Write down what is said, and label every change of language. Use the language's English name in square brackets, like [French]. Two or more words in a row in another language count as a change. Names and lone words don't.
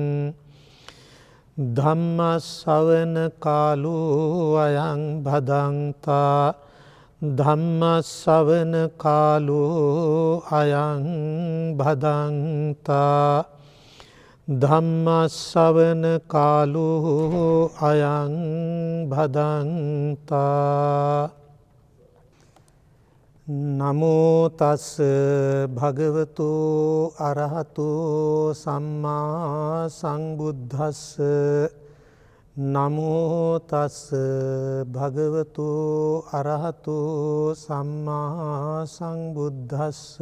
[Pali] ධම්ම ශ්‍රවණ කාලෝ අයං භදංතා ධම්ම ශ්‍රවණ කාලෝ අයං භදංතා ධම්ම ශ්‍රවණ කාලෝ අයං භදංතා නමෝ තස් භගවතු අරහතු සම්මා සම්බුද්දස්ස නමෝ තස් භගවතු අරහතු සම්මා සම්බුද්දස්ස